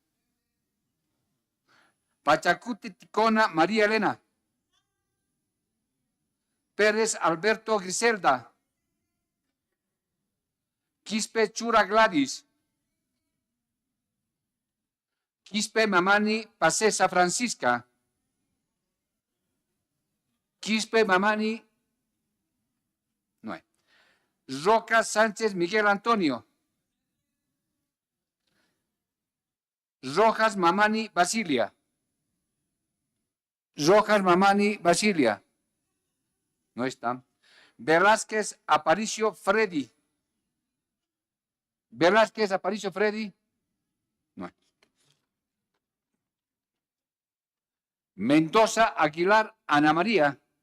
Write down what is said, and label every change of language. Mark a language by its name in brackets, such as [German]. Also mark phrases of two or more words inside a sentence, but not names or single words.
[Spanish] Pachacuti Ticona María Elena, Pérez Alberto Griselda, Quispe Chura Gladys, Quispe Mamani Pasesa Francisca, Quispe Mamani Roca Sánchez Miguel Antonio. Rojas Mamani Basilia. Rojas Mamani Basilia. No está. Velázquez Aparicio Freddy. Velázquez Aparicio Freddy. No. Mendoza Aguilar Ana María.